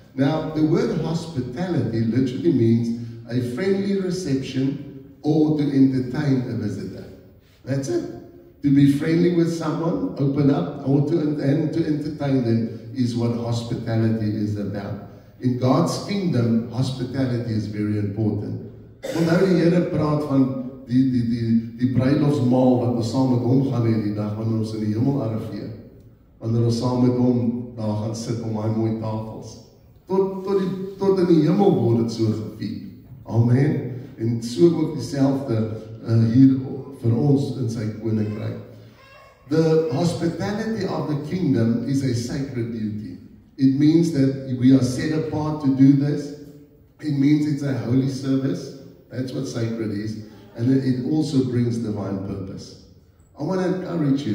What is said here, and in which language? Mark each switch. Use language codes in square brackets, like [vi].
[en] Now, the word hospitality literally means a friendly reception or to entertain a visitor. That's it. To be friendly with someone, open up, or to entertain them is what hospitality is about. In God's kingdom, hospitality is very important. [af] Onthou die Here praat van die bruilofsmaal wat ons saam met hom gaan hê die dag wanneer ons in die hemel arriveer. Wanneer ons saam met hom daar gaan sit om daai mooi tafels. Tot in die hemel word dit so gevier. Amen. En so ook dieselfde hier vir ons in sy koninkryk. [en] The hospitality of the kingdom is a sacred duty. It means that we are set apart to do this. It means it's a holy service. That's what sacred is. And it also brings divine purpose. I want to encourage you.